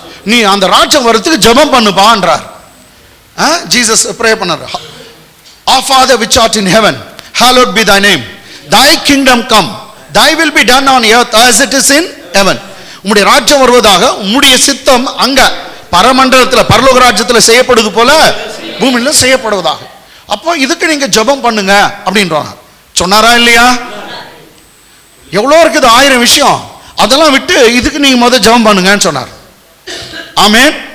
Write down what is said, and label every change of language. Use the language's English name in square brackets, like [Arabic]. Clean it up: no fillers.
[Tamil] நீ அந்த ராஜ்யம் வரதுக்கு ஜெபம் பண்ணுப்பான்றார். ஜீசஸ் ப்ரே பண்ணார். [English] Our Father which art in heaven, hallowed be thy name. Thy kingdom come. Thy will be done on earth as it is in heaven. [Tamil] உம்முடைய ராஜ்யம் வருவதாக, உம்முடைய சித்தம் அங்க பரமண்டலத்தில் பரலோக ராஜ்யத்தில் செய்யப்படுவது போல பூமியில் செய்யப்படுவதாக. அப்போ இதுக்கு நீங்க ஜெபம் பண்ணுங்க அப்படின்றாங்க. சொன்னாரா இல்லையா? எவ்வளோ இருக்குது, 1000 விஷயம். அதெல்லாம் விட்டு இதுக்கு நீங்க முதல் ஜெபம் பண்ணுங்கன்னு சொன்னார். ஆமென்.